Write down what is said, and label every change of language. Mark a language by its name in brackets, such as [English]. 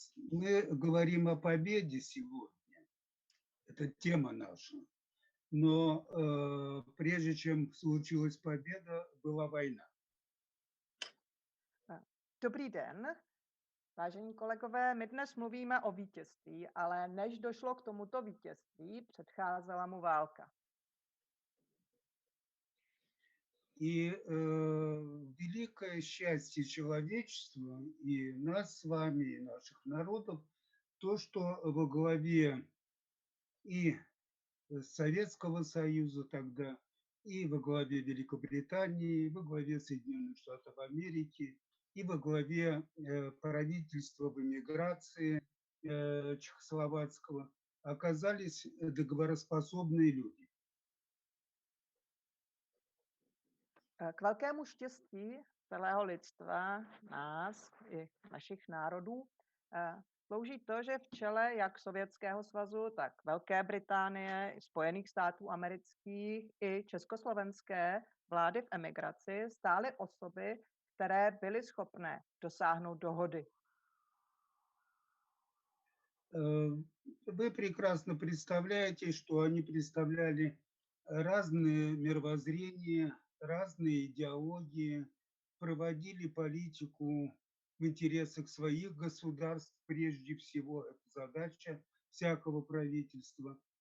[Russian] Мы говорим о победе сегодня. Это тема наша. Но прежде чем случилась победа, была война. [Czech] Dobrý den, vážení kolegové, my dnes mluvíme o vítězství, ale než došlo k tomuto vítězství, předcházela mu válka. [Russian] И великое счастье человечества, и нас с вами, и наших народов, то, что во главе и Советского Союза тогда, и во главе Великобритании, и во главе Соединенных Штатов Америки, и во главе правительства в эмиграции чехословацкого оказались договороспособные люди. [Czech] K velkému štěstí celého lidstva, nás i našich národů, slouží to, že v čele jak Sovětského svazu, tak Velké Británie, i Spojených států amerických, i československé vlády v emigraci stály osoby, které byly schopné dosáhnout dohody. [Russian] Вы прекрасно представляете, что они представляли разные мировоззрения, разные идеологии, проводили политику в интересах своих государств, прежде всего, это задача всякого правительства.